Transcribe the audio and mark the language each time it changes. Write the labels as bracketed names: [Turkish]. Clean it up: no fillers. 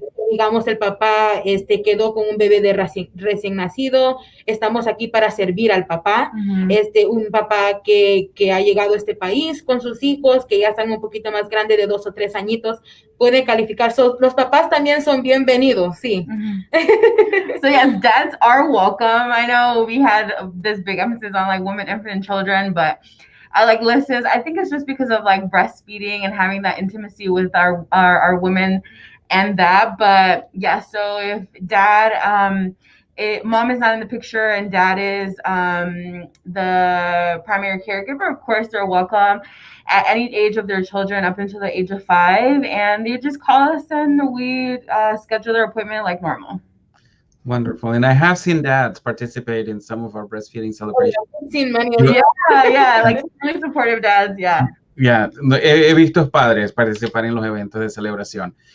[Spanish] Digamos, el papá quedó con un bebé de recién nacido, estamos aquí para servir al papá, un papá que ha llegado a este país con sus hijos, que ya están un poquito más grandes, de 2 o 3 añitos, puede calificar. Los papás también son bienvenidos, sí. [English] So yes, dads are welcome. I know we had this big emphasis on like women, infant, and children, but like Liz I think it's just because of like breastfeeding and having that intimacy with our women and that. But yeah, so if dad, mom is not in the picture and dad is the primary caregiver, of course they're welcome at any age of their children up until the age of 5, and they just call us and we schedule their appointment like normal. Wonderful. And I have seen dads participate in some of our breastfeeding celebrations. I've seen many. Yeah, like really supportive dads, yeah. [Spanish] Yeah, he visto padres participar en los eventos de celebración.